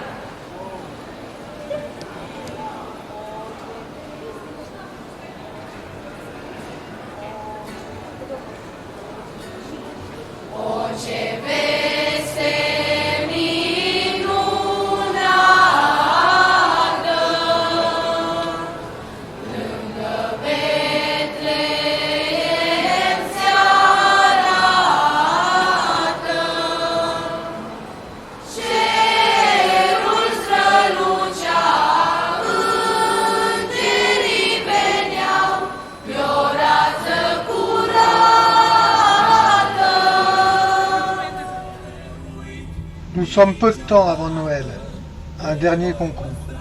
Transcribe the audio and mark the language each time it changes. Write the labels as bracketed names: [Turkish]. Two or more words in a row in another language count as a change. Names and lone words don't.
[Romanian] O, ce veste minunată, lângă Betleem se arată. Cerul strălucea, îngerii veneau, pe o rață curată. [French] Nous sommes peu de temps avant Noël, un dernier concours.